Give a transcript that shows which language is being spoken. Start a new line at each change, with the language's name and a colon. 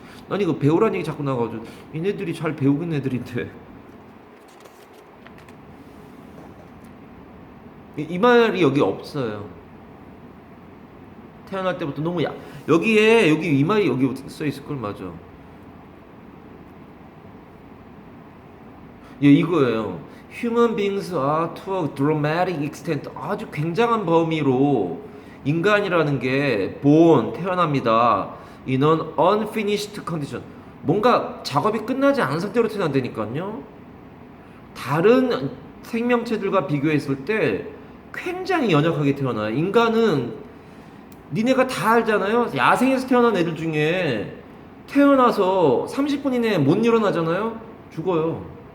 Korean: 아니 이거 배우라는 얘기 자꾸 나와가지고 얘네들이 잘 배우는 애들인데 이 말이 여기 없어요. 태어날 때부터 너무 여기에 여기 이 말이 여기 써 있을 걸 맞아. 예, 이거예요.
English: Human beings are to a dramatic extent
Korean: 아주 굉장한 범위로 인간이라는 게
English: born
Korean: 태어납니다.
English: In an unfinished condition
Korean: 뭔가 작업이 끝나지 않은 상태로 태어난다니까요. 다른 생명체들과 비교했을 때 굉장히 연약하게 태어나요. 인간은 니네가 다 알잖아요. 야생에서 태어난 애들 중에 태어나서 30분 이내에 못 일어나잖아요. 죽어요.